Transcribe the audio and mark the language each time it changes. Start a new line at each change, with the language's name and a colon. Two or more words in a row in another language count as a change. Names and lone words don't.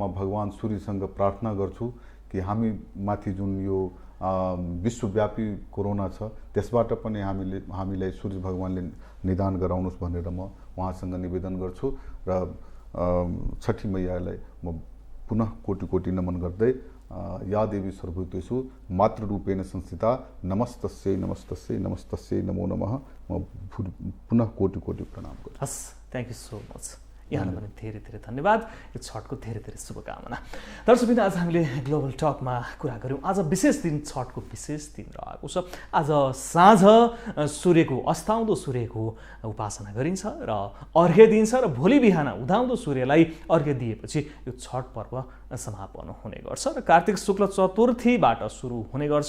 Nepali: भगवान सूर्यसँग प्रार्थना गर्छु कि हामी माथि जुन यो विश्वव्यापी कोरोना छ त्यसबाट पनि हामीलाई सूर्य भगवानले निदान गराउनुहोस् भनेर म उहाँसँग निवेदन गर्छु र छठी मैयालाई म पुनः कोटि कोटि नमन गर्दै
Sanskrit: या देवी सर्वभूतेषु मातृरूपेण संस्थिता नमस्तस्यै नमस्तस्यै नमस्तस्यै नमो नमः।
Nepali: म पुनः कोटि कोटि प्रणाम गर्छु।
English: हस्, thank you so much.
Nepali: यहाँलाई पनि धेरै धेरै धन्यवाद। यो छठको धेरै धेरै शुभकामना। दर्शकवृन्द, आज हामीले ग्लोबल टकमा कुरा गऱ्यौँ। आज विशेष दिन, छठको विशेष दिन रहेको छ। आज साँझ सूर्यको, अस्ताउँदो सूर्यको उपासना गरिन्छ र अर्घ्य दिन्छ र भोलि बिहान उदाउँदो सूर्यलाई अर्घ्य दिएपछि यो छठ पर्व समापन हुने गर्छ र कार्तिक शुक्ल चतुर्थीबाट सुरु हुने गर्छ।